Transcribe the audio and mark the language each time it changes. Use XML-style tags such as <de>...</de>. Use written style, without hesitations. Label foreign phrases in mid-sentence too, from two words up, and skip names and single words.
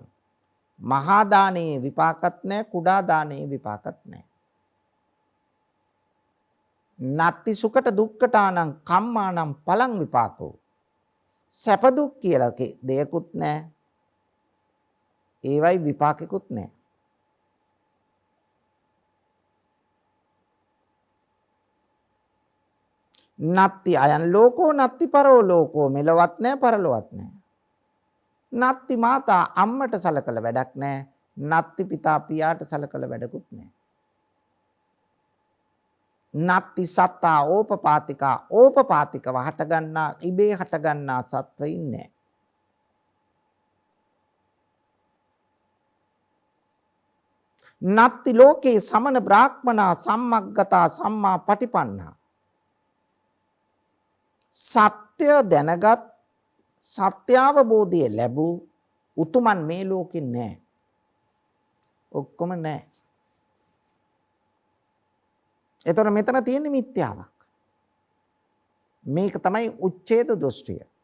<si>මහා දානයේ විපාකත් නැහැ, කුඩා දානයේ විපාකත් නැහැ.</si> <pi>නත්ති සුකට දුක්ඛතානං කම්මානං පලං විපාකෝ.</pi> <si>සැප දුක් කියලා දෙයක්වත් නැහැ. ඒවයි විපාකෙකුත් නැහැ.</si> <pi>නත්ති අයන් ලෝකෝ නත්ති පරෝ ලෝකෝ.</pi> <si>මෙලවත් නැහැ, පරලොවත් නැහැ.</si> <pi>නත්ති මාතා</pi> <si>අම්මට සලකල වැඩක් නැහැ.</si> <pi>නත්ති පිතා</pi> <si>පියාට සලකල වැඩකුත් නැහැ.</si> <pi>නත්ති සත්තා ඕපපාතිකා.</pi> <si>ඕපපාතිකව හටගන්නා ඉබේ හටගන්නා සත්වයින් නැහැ.</si> <pi>නත්ති ලෝකේ සමන බ්‍රාහ්මනා සම්මග්ගතා සම්මා පටිපන්නා.</pi> <si>සත්‍ය දැනගත් සත්‍යාවබෝධය ලැබූ උතුමන් මේ ලෝකෙ නැහැ. ඔක්කොම නැහැ. එතකොට මෙතන තියෙන මිත්‍යාවක්. මේක තමයි උච්ඡේද දෘෂ්ටිය.</si>